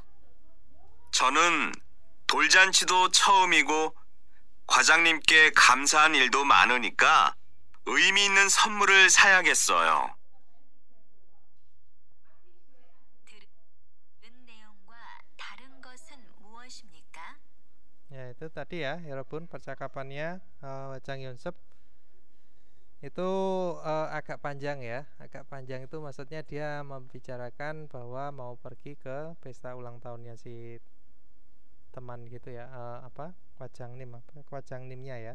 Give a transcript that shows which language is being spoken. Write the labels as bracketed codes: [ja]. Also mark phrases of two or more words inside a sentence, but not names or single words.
[ko] 저는 돌잔치도 처음이고 과장님께 감사한 일도 많으니까 의미 있는 선물을 사야겠어요. 들은 내용과 다른 것은 무엇입니까? [id] Ya, itu tadi ya, walaupun percakapannya Wajang Yonsep itu agak panjang ya. Agak panjang itu maksudnya dia membicarakan bahwa mau pergi ke pesta ulang tahunnya si teman gitu ya, Kwajang Nimnya ya.